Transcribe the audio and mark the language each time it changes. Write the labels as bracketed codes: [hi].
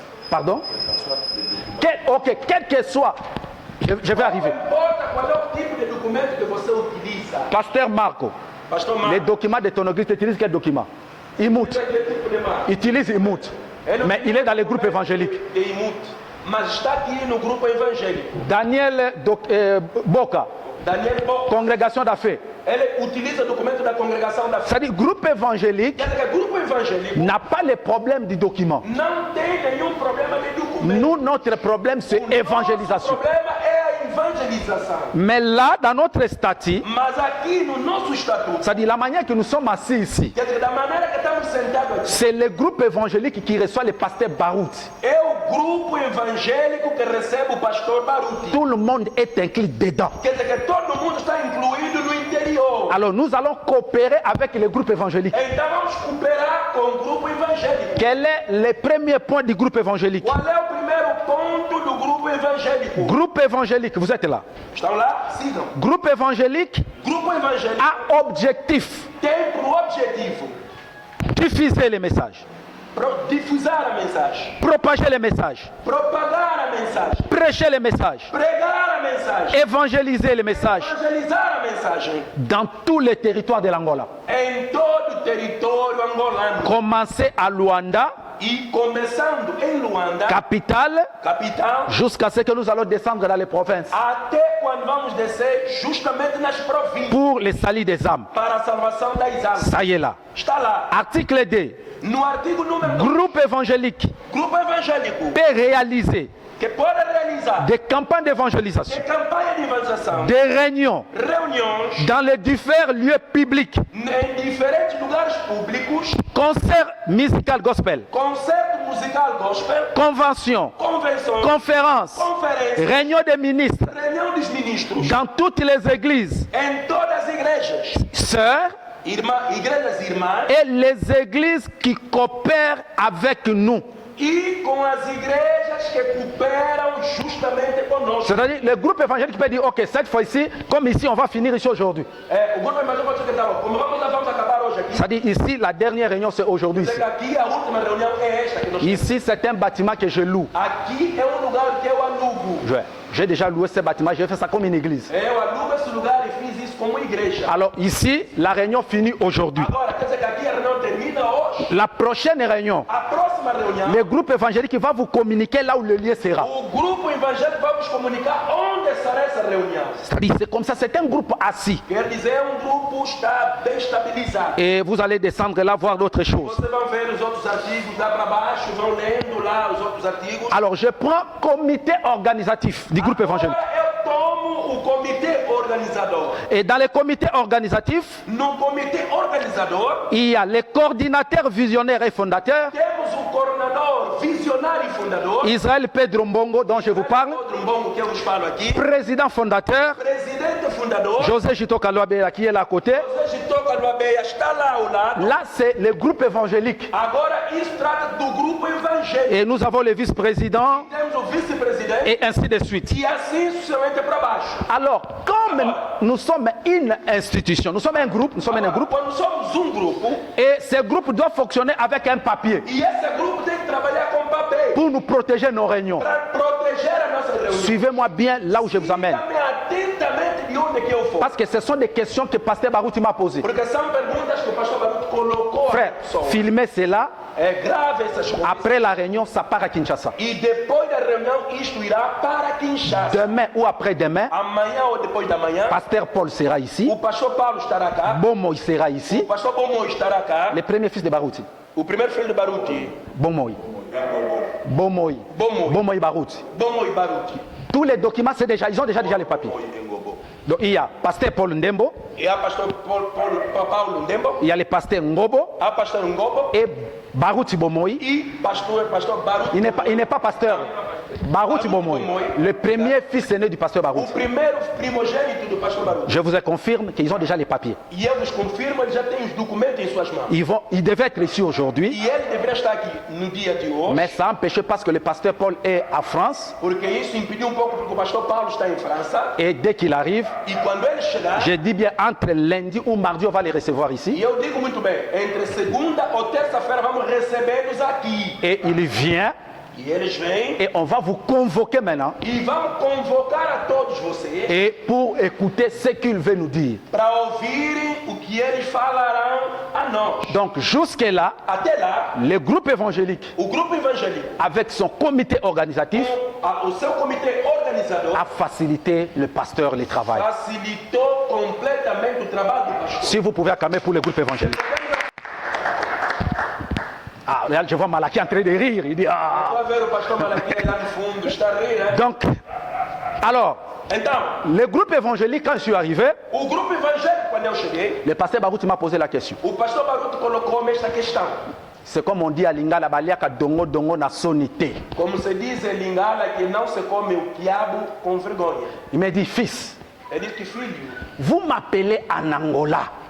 [fr] Pardon? Quel que soit, je vais arriver. [pt] Não importa qual é o tipo de documento que você utiliza. [fr] Pasteur Marco, [pt] Pastor Marcos, [fr] les documents de ton église, tu utilises quel document? Imut. [pt] aquele tipo de marca. [fr] Utilise Imut. Mais il est dans les groupes évangéliques. [pt] De Imut, mas está aqui no grupo evangélico. [fr] Daniel Boca, [pt] Daniel Boca, [fr] congrégation d'affaires. [pt] ele utiliza o documento da congregação da fé. [fr] C'est-à-dire, groupe évangélique [pt] Quer dizer, que o grupo evangélico [fr] n'a pas le problème du document. [pt] não tem nenhum problema de documento. [fr] Nous, notre problème, c'est [pt] O [fr] évangélisation. [pt] problema é a evangelização. [fr] Mais là, dans notre statut, [pt] Mas aqui no nosso estatuto, [fr] c'est-à-dire la manière que nous sommes assis ici, [pt] quer dizer, da maneira que estamos sentados aqui, [fr] c'est le groupe évangélique qui reçoit le pasteur Barout. [pt] é o grupo evangélico que recebe o pastor Baruti. [fr] Tout le monde est inclus dedans. [pt] Quer dizer que todo mundo está incluído no interior. [fr] Alors nous allons coopérer avec le groupe évangélique. [pt] Então vamos cooperar com o grupo evangélico. [fr] Quel est le premier point du groupe évangélique? [pt] Qual é o primeiro ponto do grupo evangélico? [fr] Groupe évangélique, vous êtes là. [pt] Estão lá? Sigam. [fr] Groupe évangélique [pt] Grupo evangélico [fr] a objectif [pt] tem por objetivo [fr] diffuser les messages, [pt] difusar a mensagem, [fr] propager les messages, [pt] propagar a mensagem, [fr] prêcher les messages, [pt] pregar a mensagem, [fr] évangéliser les messages [pt] evangelizar a mensagem [fr] dans tous les territoires de l'Angola. [pt] em todo o território angolano. [fr] Commencer à Luanda, [pt] E começando em Luanda, [fr] capitale, [pt] capital, [fr] jusqu'à ce que nous allons descendre dans les provinces [pt] até quando vamos descer justamente nas províncias [fr] pour le salut des âmes. [pt] para a salvação das almas. [fr] Ça y est là. [pt] Está lá. [fr] Article 2. [pt] No artigo número 2, [fr] Groupe évangélique [pt] grupo evangélico [fr] peut réaliser [pt] que pode realizar [fr] des campagnes d'évangélisation, [pt] de campanha de evangelização, [fr] des réunions [pt] reuniões [fr] dans les différents lieux publics, [pt] em diferentes lugares públicos, [fr] concerts musical gospel, [pt] concerto musical gospel, [fr] conventions, [pt] convenções, [fr] conférences, [pt] conferências, [fr] réunions des ministres [pt] reunião dos ministros, [fr] dans toutes les églises, [pt] em todas as igrejas, [fr] sœurs, [pt] igrejas irmãs, [fr] et les églises qui coopèrent avec nous. [pt] e com as igrejas que cooperam justamente conosco. [fr] C'est-à-dire, le groupe évangélique peut dire, ok, cette fois-ci, comme ici, on va finir ici aujourd'hui. [pt] O grupo evangélico pode dizer que tá, como vamos acabar hoje aqui, [fr] C'est-à-dire, ici, la dernière réunion, c'est aujourd'hui. [pt] dizer que aqui a última reunião é esta que nós temos. [fr] Ici, c'est un bâtiment que je loue. [pt] Aqui é lugar que eu alugo. [fr] J'ai déjà loué ce bâtiment, j'ai fait ça comme une église. [pt] Eu alugo esse lugar e fiz isso como igreja. [fr] Alors ici, la réunion finit aujourd'hui. [pt] Agora, quer dizer que aqui a reunião termina hoje. [fr] La prochaine réunion, [pt] A próxima reunião, [fr] le groupe évangélique va vous communiquer là où le lieu sera. [pt] o grupo evangélico vai nos comunicar onde será essa reunião. [fr] C'est-à-dire, c'est comme ça, c'est un groupe assis. [pt] Quer dizer, grupo está bem estabilizado. [fr] Et vous allez descendre là, voir d'autres choses. [pt] Vocês vão ver os outros artigos lá para baixo, vão lendo lá os outros artigos. [fr] Alors, je prends comité organisatif du groupe évangélique. [pt] Agora eu tomo o comitê organizador. [fr] Et dans le comité organisatif, [pt] No comitê organizador, [fr] il y a les coordinateurs visionnaires et fondateurs, [pt] temos o coordenador visionário e fundador, [fr] Israël Pedro Mbongo, dont je vous parle, [pt] outro bom que eu vos falo aqui, [fr] président fondateur, [pt] presidente fundador, [fr] José Jitoka Loabe, qui est là à côté. [pt] José Jitoka Luabeia está lá ao lado. [fr] Là, c'est le groupe évangélique. [pt] Agora isso trata do grupo evangélico. [fr] Et nous avons le vice-président, [pt] Temos o vice-presidente [fr] et ainsi de suite. [pt] e assim sucessivamente para baixo. [fr] Alors, comme nous sommes une institution, nous sommes un groupe, [pt] Quando somos grupo, [fr] et ce groupe doit fonctionner avec un papier [pt] e esse grupo tem que trabalhar com papel [fr] pour nous protéger nos réunions. [pt] para proteger a nossa reunião. [fr] Suivez-moi bien là où je vous amène. [pt] Siga-me atentamente de onde que eu for. [fr] Parce que ce sont des questions que Pasteur Barouti m'a posées. [pt] Porque são perguntas que o pastor Baruto colocou. [fr] Frère, filmez cela [pt] É grave essas coisas. [fr] Après la réunion, ça part à Kinshasa. [pt] E depois da reunião, isto irá para Kinshasa. [fr] Demain ou après-demain, [pt] Amanhã ou depois da manhã, [fr] Pasteur Paul sera ici, [pt] o pastor Paulo estará cá. [fr] Bomoy sera [pt] O [fr] ici, [pt] pastor Bomoy estará cá. [fr] les premiers fils de Barouti. [pt] O primeiro filho de Baruti. [fr] Bomoy. Bomoy. [pt] Bomoy. [fr] Bomoy Barouti. [pt] Bomoy Baruti. [fr] Tous les documents, ils ont déjà les papiers. Donc il y a Pasteur Paul Ndembo, [pt] E a pastor Paulo Ndembo. [fr] il y a le pasteur Ngobo [pt] A pastor Ngobo. [fr] et Barouti Bomoy. [pt] E pastor Baruti. [fr] Il n'est pas pasteur. Barouti Bomoy, le premier fils aîné du pasteur [pt] O [fr] Barouti. [pt] primeiro primogênito do pastor Baruti. [fr] Je vous confirme qu'ils ont déjà les papiers. [pt] E eu vos confirmo, ele já tem os documentos em suas mãos. [fr] Ils devaient être ici aujourd'hui, [pt] E ele deveria estar aqui no dia de hoje. [fr] mais ça a empêché parce que le pasteur Paul est à France [pt] Porque isso impediu um pouco porque o pastor Paulo está em França. [fr] et dès qu'il arrive, [pt] E quando ele chegar, [fr] je dis bien entre lundi ou mardi, on va les recevoir [pt] e [fr] ici. [pt] eu digo muito bem, entre segunda ou terça-feira vamos recebê-los aqui. [fr] Et il vient [pt] E eles vêm [fr] et on va vous convoquer maintenant [pt] e vamos convocar a todos vocês [fr] et pour écouter ce qu'il veut nous dire. [pt] para ouvirem o que eles falarão a nós. [fr] Donc jusque-là, [pt] Até lá, [fr] le groupe évangélique, [pt] o grupo evangélico, [fr] avec son comité organisatif, [pt] o seu comitê organizador, [fr] a facilité le pasteur le travail. [pt] facilitou completamente o trabalho do pastor. [fr] Si vous pouvez acclamer pour le groupe évangélique. Ah, là, je vois Malaki en train de rire. Il dit ah. [pt] Vai ver o pastor Malaquias lá no fundo, está a rir, né? [fr] Donc, alors, [pt] Então, [fr] le groupe évangélique, quand je suis arrivé, [pt] o grupo evangélico, quando eu cheguei, [fr] le pasteur Barouti m'a posé la question. [pt] o pastor Baruto colocou-me esta questão. [fr] C'est comme on dit à Lingala [ln] Baliaka Dongo Dongo na sonité. [pt] Como se diz em Lingala, que não se come o quiabo com vergonha. [fr] Il m'a dit, fils, [pt] Ele diz que, filho, [fr] vous m'appelez en Angola.